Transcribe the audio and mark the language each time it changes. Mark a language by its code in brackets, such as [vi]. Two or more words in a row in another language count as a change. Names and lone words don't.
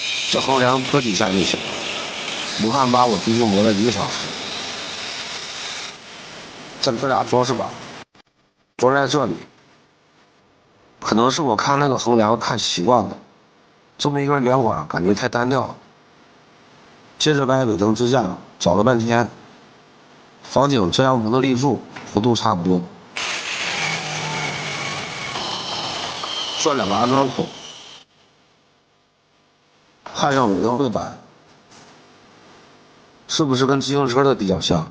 [zh] 這橫梁搁底下就行，武汉把我足足磨了1个小时。这俩装饰板装在這裡，可能是我看那個橫梁看習慣了，這麼一根圓管感覺太單調了。接着掰尾燈支架，找了半天，房頂這樣能立住，弧度差不多。轉2個安裝孔，焊上尾燈背板，是不是跟自行車的比較像？